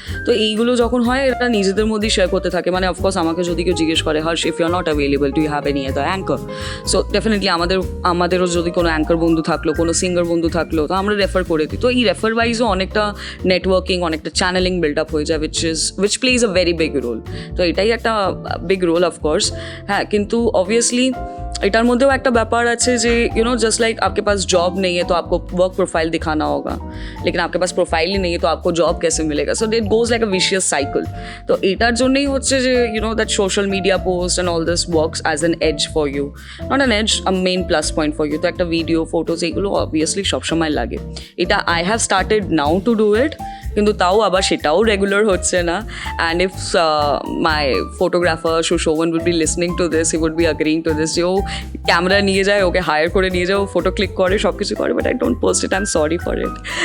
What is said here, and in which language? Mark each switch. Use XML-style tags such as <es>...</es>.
<bn>তো এইগুলো যখন হয়, এটা নিজেদের মধ্যেই শেয়ার করতে থাকে. মানে অফকোর্স আমাকে যদি কেউ জিজ্ঞেস করে, Harsh,</bn> <en>If you are not available, do you have any other anchor?</en> <bn>So definitely আমাদেরও যদি কোনো অ্যাঙ্কার বন্ধু থাকলো, কোনো সিঙ্গার বন্ধু থাকলো, তো আমরা রেফার করে দিই. তো এই রেফার ওয়াইজও অনেকটা নেটওয়ার্কিং, অনেকটা চ্যানেলিং বিল্ড আপ হয়ে যায়,</bn> <en>Which plays a very big role.</en> <bn>তো এটাই একটা</bn> <en>Big role of course.</en> <bn>হ্যাঁ, কিন্তু অবভিয়াসলি এটার মধ্যেও একটা ব্যাপার আছে যে</bn> <hi>जस्ट लाइक आपके पास जॉब नहीं है तो आपको वर्क प्रोफाइल दिखाना होगा, लेकिन आपके पास प्रोफाइल ही नहीं है तो आपको जॉब कैसे मिलेगा?</hi> <en>So it goes like a vicious cycle.</en> <bn>तो एटार জন্যই হচ্ছে যে</bn> <en>That social media post and all this works as an edge for you, not an edge, a main plus point for you.</en> <bn>तो একটা ভিডিও ফটোজ এগুলো obviously সবসময় লাগে। এটা</bn> <en>I have started now to do it,</en> <bn>কিন্তু তাও আবার সেটাও রেগুলার হচ্ছে না।</bn> <en>and if my photographer Shovan would be listening to this, he would be agreeing to this,</en> <bn>যে ও ক্যামেরা নিয়ে যায়, ওকে হায়ার করে নিয়ে যায়, ও ফটো ক্লিক করে, সব কিছু করে,</bn> <en>But I don't post it, I am sorry for it.</en>